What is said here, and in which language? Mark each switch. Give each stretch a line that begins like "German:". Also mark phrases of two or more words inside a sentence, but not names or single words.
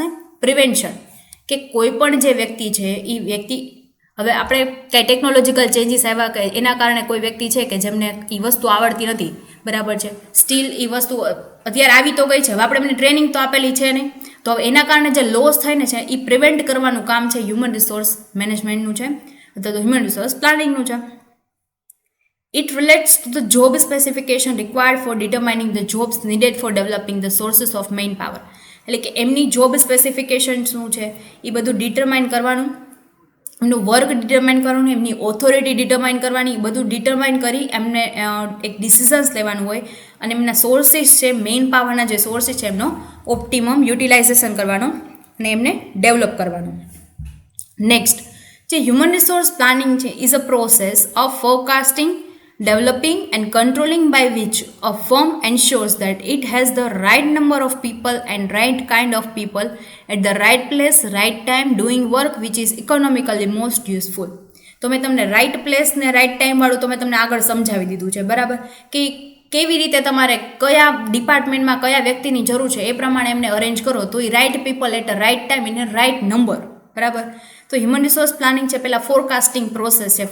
Gujarati: પ્રિવેન્શન, કે કોઈ પણ જે વ્યક્તિ છે એ વ્યક્તિ, હવે આપણે કંઈ
English: technological changes
Gujarati: આવ્યા કે એના કારણે કોઈ વ્યક્તિ છે કે જેમને એ વસ્તુ આવડતી નથી, બરાબર છે, સ્ટીલ એ વસ્તુ અત્યારે આવી તો ગઈ છે, હવે આપણે એમને ટ્રેનિંગ તો આપેલી છે નહીં, તો હવે એના કારણે જે લોસ થાય ને છે એ પ્રિવેન્ટ કરવાનું કામ છે
English: human resource managementનું
Gujarati: છે અથવા તો
English: human resource planningનું
Gujarati: છે.
English: It relates to the job specification required for determining the jobs needed for developing the sources of manpower.
Gujarati: એટલે કે એમની
English: job specification
Gujarati: શું છે એ બધું ડિટરમાઇન કરવાનું, એમનું વર્ક ડિટરમાઇન કરવાનું, એમની ઓથોરિટી ડિટરમાઇન કરવાની, એ બધું ડિટરમાઇન કરી એમને એક ડિસિઝન્સ લેવાનું હોય અને એમના સોર્સિસ છે, મેઇન પાવરના જે સોર્સિસ છે એમનો
English: optimum utilization
Gujarati: કરવાનો અને એમને ડેવલપ કરવાનું.
English: Next,
Gujarati: જે
English: human resource planning છે is a process of forecasting, developing and controlling by which a firm ensures that it has the right number of people and right kind of people at the right place, right time, doing work which is economically most useful.
Gujarati: તો મેં તમને
English: right place
Gujarati: ને
English: right time
Gujarati: વાળું તો મેં તમને આગળ સમજાવી દીધું છે, બરાબર, કે કેવી રીતે તમારે કયા ડિપાર્ટમેન્ટમાં કયા વ્યક્તિની જરૂર છે એ પ્રમાણે એમને અરેન્જ કરો તો એ
English: right people at a right time in a right number,
Gujarati: બરાબર. તો
English: human resource planning
Gujarati: છે પહેલાં
English: forecasting process
Gujarati: છે.